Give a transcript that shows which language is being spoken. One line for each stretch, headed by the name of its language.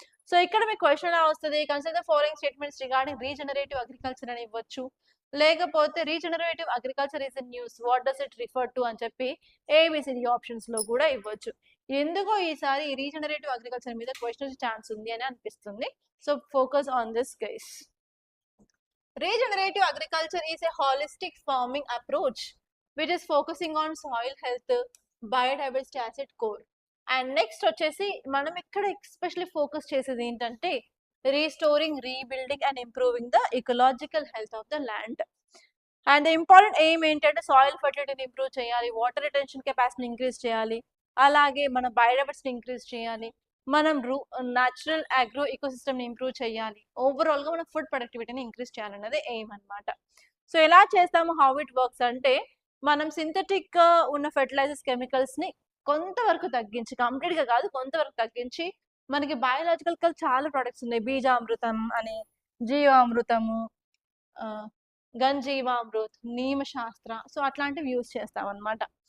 Telugu: So ఇక్కడ మీకు question ఎలా వస్తది?
English: consider the following statements regarding regenerative agriculture
Telugu: అని ఇవ్వచ్చు. లేకపోతే
English: regenerative agriculture is in news, what does it refer to
Telugu: అని చెప్పి ఏబిసిడి ఆప్షన్స్‌లో కూడా ఇవ్వచ్చు. ఎందుకో ఈసారి ఈ రీజనరేటివ్ అగ్రికల్చర్ మీద క్వెషన్ వచ్చే ఛాన్స్ ఉంది అని అనిపిస్తుంది.
English: So focus on this guys. Regenerative agriculture is a holistic farming approach which is focusing on soil health, biodiversity asset core.
Telugu: And next వచ్చేసి మనం ఇక్కడ ఎస్పెషల్లీ ఫోకస్ చేసేది ఏంటంటే
English: restoring, rebuilding and improving the ecological health of the land.
Telugu: And important aim ఏంటంటే soil ఫర్టిలిటీని improve చేయాలి, water retention కెపాసిటీని increase చేయాలి, అలాగే మన బయోడైవర్సిటీని ఇంక్రీజ్ చేయాలి, మనం న్యాచురల్ అగ్రో ఈకోసిస్టమ్ని ఇంప్రూవ్ చేయాలి, ఓవరాల్గా మన ఫుడ్ ప్రొడక్టివిటీని ఇంక్రీజ్ చేయాలన్నది ఎయిమ్ అనమాట. సో ఎలా చేస్తాము,
English: how it works
Telugu: అంటే మనం సింథటిక్ ఉన్న ఫెర్టిలైజర్స్ కెమికల్స్ని కొంతవరకు తగ్గించి, కంప్లీట్గా కాదు కొంతవరకు తగ్గించి, మనకి బయోలాజికల్ చాలా ప్రొడక్ట్స్ ఉన్నాయి, బీజామృతం అని, జీవామృతము, గంజీవామృత్, నీమ శాస్త్ర, సో అట్లాంటివి యూజ్ చేస్తాం అనమాట.